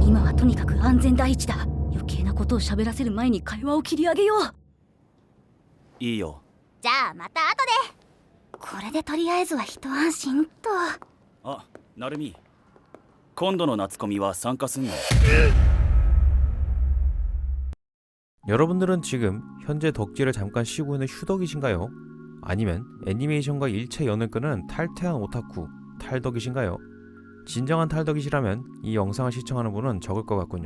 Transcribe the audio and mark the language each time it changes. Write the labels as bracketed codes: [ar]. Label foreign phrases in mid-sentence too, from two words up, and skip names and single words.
[ja] 今はとにかく安全第一だ。余計なことを喋らせる前に会話を切り上げよう。いいよ。じゃあまた後で。これでとりあえずは一安心と。あ、なるみ、今度の夏コミは参加すんの？ [ko] 여러분들은 지금 현재 덕질을 잠깐 쉬고 있는 휴덕이신가요? 아니면 애니메이션과 일체 연을 끄는 탈퇴한 오타쿠, 탈덕이신가요? 진정한 탈덕이시라면 이 영상을 시청하는 분은 적을 것 같군요.